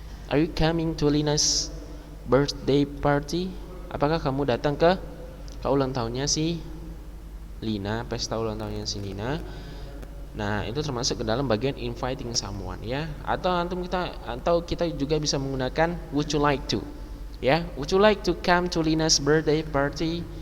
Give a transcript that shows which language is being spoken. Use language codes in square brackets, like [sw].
[en] Are you coming to Lina's birthday party? [id] Apakah kamu datang ke ulang tahunnya si Lina, pesta ulang tahunnya si Lina? Nah, itu termasuk ke dalam bagian inviting someone ya. Atau kita juga bisa menggunakan [en] would you like to ya, would you like to come to Lina's birthday party?